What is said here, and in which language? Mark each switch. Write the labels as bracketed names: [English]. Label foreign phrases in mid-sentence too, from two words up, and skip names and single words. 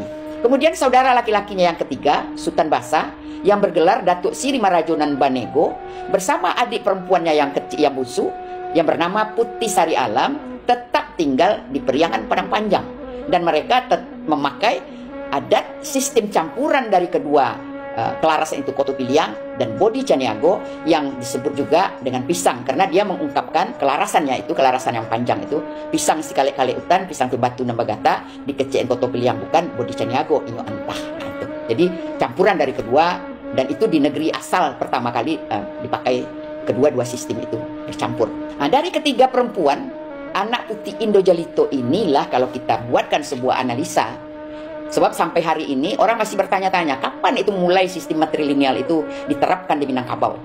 [Indonesian] Kemudian saudara laki-lakinya yang ketiga, Sultan Basa, yang bergelar Datuk Siri Marajo nan Banego bersama adik perempuannya yang kecil, yang bungsu, yang bernama Putih Sari Alam, tetap tinggal di Periangan Padang Panjang. Dan mereka memakai adat sistem campuran dari kedua kelarasan itu, Koto Piliang dan Bodi Caniago, yang disebut juga dengan pisang, karena dia mengungkapkan kelarasannya itu, kelarasan yang panjang itu, [Minangkabau] pisang si kale-kale utan, pisang tu batu nembagata, dikecein Koto Piliang bukan Bodi Caniago inyo antah. [Indonesian] Nah, itu. Jadi campuran dari kedua, dan itu di negeri asal pertama kali dipakai kedua-dua sistem itu bercampur. Nah, dari ketiga perempuan anak Putih Indojelito inilah kalau kita buatkan sebuah analisa. Sebab sampai hari ini orang masih bertanya-tanya kapan itu mulai sistem matrilineal itu diterapkan di Minangkabau.